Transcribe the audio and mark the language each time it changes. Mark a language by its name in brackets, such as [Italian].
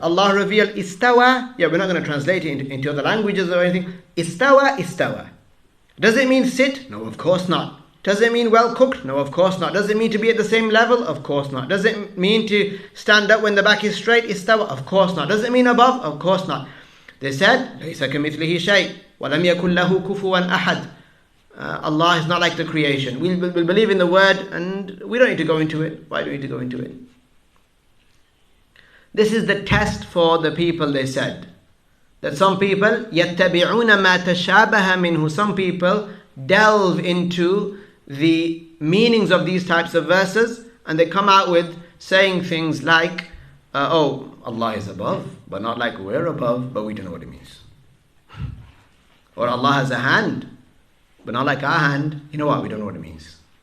[English] Allah revealed istawa. Yeah, we're not going to translate it into other languages or anything. Istawa, istawa. Does it mean sit? No, of course not. Does it mean well cooked? No, of course not. Does it mean to be at the same level? Of course not. Does it mean to stand up when the back is straight? Istawa? Of course not. Does it mean above? Of course not. They said, [Arabic] لَيْسَ كَمِثْلِهِ شَيْءٍ وَلَمْ يَكُنْ لَهُ كُفُوًا أَحَدٍ. [English] Allah is not like the creation. We'll believe in the word and we don't need to go into it. Why do we need to go into it? This is the test for the people, they said. That some people, [Arabic] يَتَّبِعُونَ مَا تَشَابَهَ مِنْهُ. [English] Some people delve into the meanings of these types of verses and they come out with saying things like, oh, Allah is above, but not like we're above, but we don't know what it means. Or Allah has a hand, but not like our hand. You know what? We don't know what it means.